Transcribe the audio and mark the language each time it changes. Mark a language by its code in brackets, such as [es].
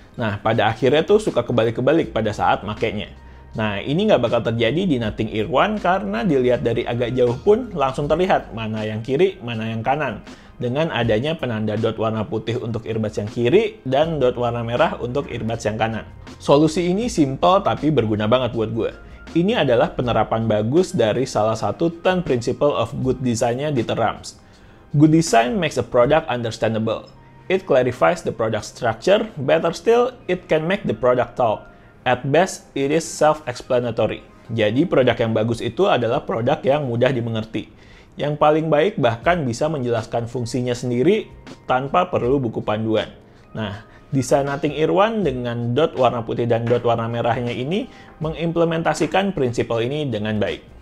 [id] Nah, pada akhirnya tuh suka kebalik-kebalik pada saat makainya. Nah, ini nggak bakal terjadi di Nothing Ear One karena dilihat dari agak jauh pun langsung terlihat mana yang kiri, mana yang kanan. Dengan adanya penanda dot warna putih untuk earbuds yang kiri dan dot warna merah untuk earbuds yang kanan. Solusi ini simple tapi berguna banget buat gue. Ini adalah penerapan bagus dari salah satu 10 [en] principle of good design- [id] nya di Rams. [en] Good design makes a product understandable. It clarifies the product structure. Better still, it can make the product talk. At best, it is self-explanatory. [id] Jadi, produk yang bagus itu adalah produk yang mudah dimengerti. Yang paling baik bahkan bisa menjelaskan fungsinya sendiri tanpa perlu buku panduan. Nah, desain Nothing Ear One dengan dot warna putih dan dot warna merahnya ini mengimplementasikan prinsip ini dengan baik.